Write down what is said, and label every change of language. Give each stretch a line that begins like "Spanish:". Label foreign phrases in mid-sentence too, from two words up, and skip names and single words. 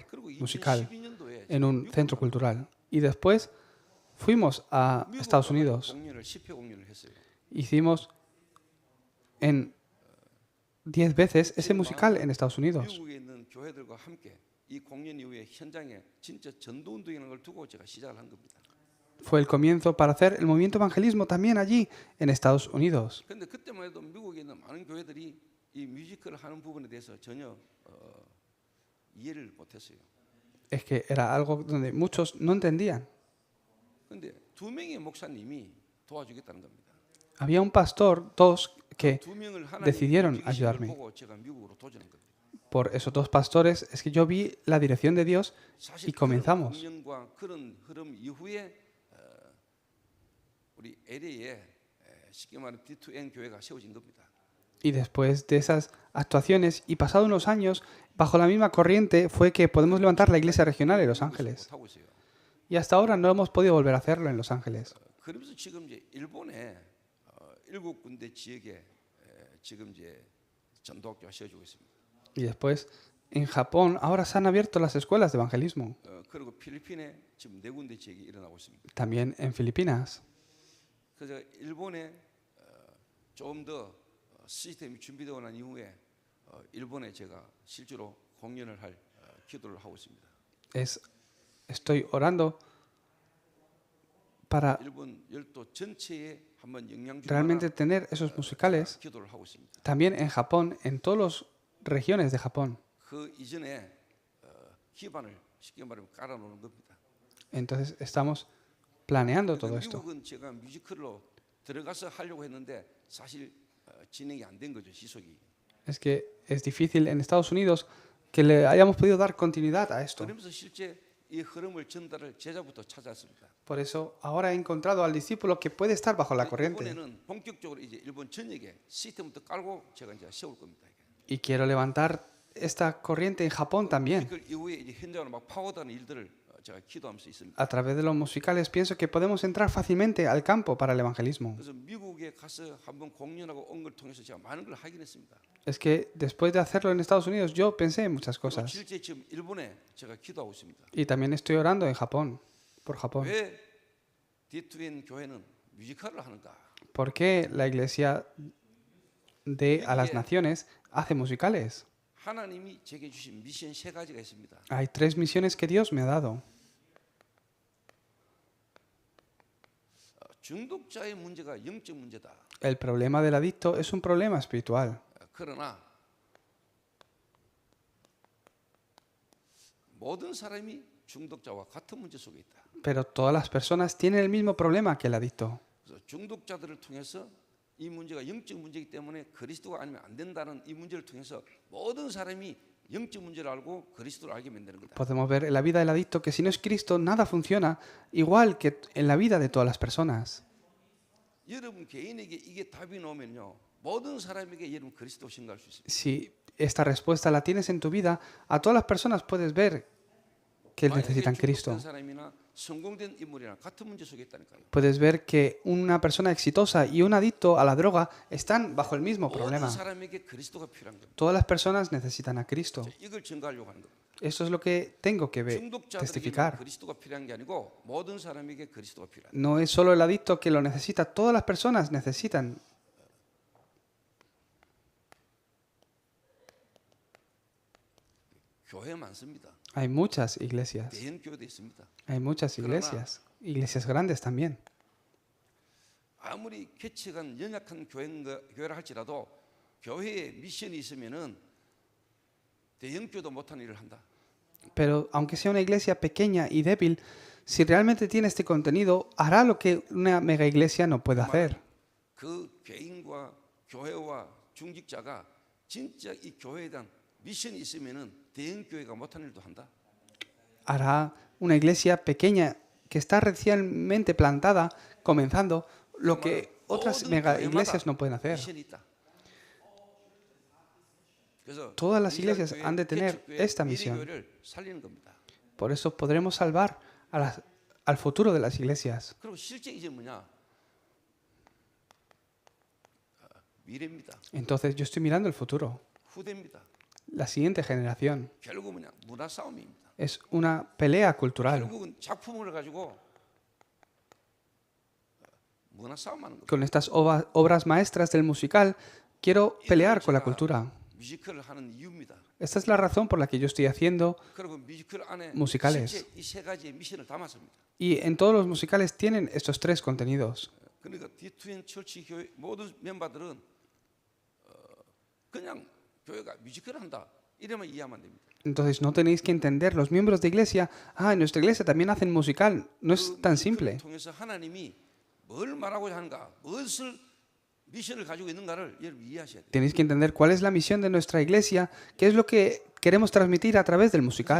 Korean: 그리고 musical 2012년도에
Spanish: en un centro cultural. Y después fuimos a Estados Unidos.
Korean: 공연을 10회 공연을 했어요.
Spanish: Hicimos en 10 veces ese musical en Estados Unidos.
Korean: 미국에 있는 교회들과 함께 이 공연 이후에 현장에 진짜 전도 운동이라는 걸 두고 제가 시작을 한 겁니다.
Spanish: Fue el comienzo para hacer el movimiento evangelismo también allí en Estados Unidos.
Korean: 그런데 그때만 해도 미국에 있는 많은 교회들이 이 뮤지컬을 하는 부분에 대해서 전혀 이해를 못했어요.
Spanish: Es que era algo donde muchos no entendían.
Korean: 그런데 두 명의 목사님이 도와주겠다는 겁니다.
Spanish: Había un pastor, dos, que
Korean: 두 명을
Spanish: decidieron
Korean: 하나님
Spanish: ayudarme.
Korean: 보고 제가 미국으로 도전한 겁니다.
Spanish: Por esos dos pastores es que yo vi la dirección de Dios
Korean: 사실
Spanish: y comenzamos.
Korean: 그런 공연과 그런 흐름 이후에 우리 LA에 쉽게 말하면 D2N 교회가 세워진 겁니다.
Spanish: Y después de esas actuaciones y pasado unos años, bajo la misma corriente fue que podemos levantar la iglesia regional en Los Ángeles.
Korean: 하고 있어요.
Spanish: Y hasta ahora no hemos podido volver a hacerlo en Los Ángeles.
Korean: 그러면서 지금 이제 일본에 7군데 지역에 지금 이제 전도학교가 세워지고 있습니다.
Spanish: Y después, en Japón, ahora se han abierto las escuelas de evangelismo.
Korean: 그리고 필리핀에 지금 4군데 지역이 일어나고 있습니다.
Spanish: También en Filipinas.
Korean: 그래서 일본에 조금 더 시스템이 준비되고 난 이후에 일본에 제가 실제로 공연을 할 기도를 하고 있습니다.
Spanish: Estoy orando para
Korean: 일본 열도 전체에 한번 영향 주는
Spanish: realmente tener esos musicales
Korean: 기도를 하고 있습니다.
Spanish: también en Japón, en todas las regiones de Japón.
Korean: 그 이전에 기반을 쉽게 말하면 깔아놓는 겁니다.
Spanish: Entonces estamos planeando todo esto.
Korean: 미국은 제가 뮤지컬로 들어가서 하려고 했는데 사실 진행이 안 된 거죠, 지속이.
Spanish: Es que es difícil en Estados Unidos que le hayamos podido dar continuidad a esto.
Korean: 그러면서 실제 이 흐름을 전달할 제자부터 찾았습니다.
Spanish: Por eso ahora he encontrado al discípulo que puede estar bajo la corriente.
Korean: 이번에는 본격적으로 이제 일본 전역에 시스템부터 깔고 제가 이제 세울 겁니다.
Spanish: Y quiero levantar esta corriente en Japón también.
Korean: 그 이후에 이제 현장으로 막 파고드는 일들을 제가 기도하면서 있습니다.
Spanish: A través de los musicales pienso que podemos entrar fácilmente al campo para el evangelismo.
Korean: 그래서 미국에 가서 한번 공연하고 온 걸 통해서 제가 많은 걸 하긴 했습니다.
Spanish: Es que después de hacerlo en Estados Unidos yo pensé en muchas
Korean: 그리고
Spanish: cosas.
Korean: 실제 지금 일본에 제가 기도하고 있습니다.
Spanish: Y también estoy orando en Japón, por Japón.
Korean: 왜 D2N 교회는 뮤지컬을 하는가?
Spanish: ¿Por qué la iglesia de a las naciones hace musicales?
Korean: 하나님이 제게 주신 미션 세 가지가 있습니다.
Spanish: Hay 3 misiones que Dios me ha dado.
Korean: 중독자의 문제가 영적 문제다.
Spanish: El problema del adicto es un problema espiritual.
Korean: 그러나 모든 사람이 중독자와 같은 문제 속에 있다.
Spanish: Pero todas las personas tienen el mismo problema que el adicto.
Korean: 그래서 중독자들을 통해서 이 문제가 영적 문제이기 때문에 그리스도가 아니면 안 된다는 이 문제를 통해서 모든 사람이 영적 문제를 알고 그리스도를 알게 만드는 거다.
Spanish: Podemos ver en la vida del adicto que si no es Cristo nada funciona, igual que en la vida de todas las personas.
Korean: 여러분 개인에게 이게 답이 나오면요, 모든 사람에게 여러분 그리스도 신뢰할 수 있습니다.
Spanish: Si esta respuesta la tienes en tu vida, a todas las personas puedes ver que necesitan Cristo.
Korean: 중독된 사람이나 성공된 인물이나 같은 문제 속에 있다니까요.
Spanish: Puedes ver que una persona exitosa y un adicto a la droga están bajo el mismo problema.
Korean: 모든 사람에게 그리스도가 필요한 겁니다.
Spanish: Todas las personas necesitan a Cristo.
Korean: 이걸 증거하려고 하는 겁니다.
Spanish: Eso es lo que tengo que
Korean: 중독자들에게
Spanish: testificar.
Korean: 그리스도가 필요한 게 아니고 모든 사람에게 그리스도가 필요한.
Spanish: No es solo el adicto que lo necesita, todas las personas necesitan.
Korean: 교회 많습니다.
Spanish: Hay muchas iglesias.
Korean: 대형 교회도 있습니다.
Spanish: Hay muchas iglesias. Iglesias grandes también.
Korean: 아무리 개척한 연약한 교회라 할지라도 교회에 미션이 있으면은 대형 교회도 못한 일을 한다.
Spanish: Pero aunque sea una iglesia pequeña y débil, si realmente tiene este contenido, hará lo que una mega iglesia no puede hacer.
Korean: 그 개인과 교회와 중직자가 진짜 이 교회에 대한 미션이 있으면은 대형 교회가 못한 일도 한다.
Spanish: Hará una iglesia pequeña que está recientemente plantada, comenzando lo que otras mega iglesias no pueden hacer.
Korean: 미션이 있다. 그래서
Spanish: Todas las
Korean: 이스라엘
Spanish: iglesias
Korean: 교회,
Spanish: han de tener
Korean: 개척교회,
Spanish: esta
Korean: 미래
Spanish: misión.
Korean: 교회를 살리는 겁니다.
Spanish: Por eso podremos salvar al futuro de las iglesias.
Korean: 그리고 실제 이제 뭐냐? 미래입니다.
Spanish: Entonces yo estoy mirando el futuro.
Korean: 후대입니다.
Spanish: La siguiente generación
Korean: 결국 뭐냐? 문화 싸움입니다.
Spanish: es una pelea cultural.
Korean: 결국은 작품을 가지고 문화 싸움하는 겁니다.
Spanish: Con estas obras maestras del musical, quiero pelear con la cultura.
Korean: 뮤지컬을 하는 이유입니다.
Spanish: Esta es la razón por la que yo estoy haciendo
Korean: 그리고 뮤지컬 안에
Spanish: musicales.
Korean: 실제 이 세 가지의 미션을 담았습니다.
Spanish: Y en todos los musicales tienen estos tres contenidos.
Korean: 그러니까 D2N 철치 교회 모든 멤버들은 그냥 교회가 뮤지컬을 한다 이래만 이해하면 됩니다.
Spanish: Entonces no tenéis que entender, los miembros de iglesia, en nuestra iglesia también hacen musical. No es tan simple.
Korean: 통해서 하나님이 뭘 말하고자 하는가, 무엇을 미션을 가지고 있는가를 여러분 이해하셔야 돼요.
Spanish: Tenéis que entender cuál es la misión de nuestra iglesia, qué es lo que queremos transmitir a través del musical.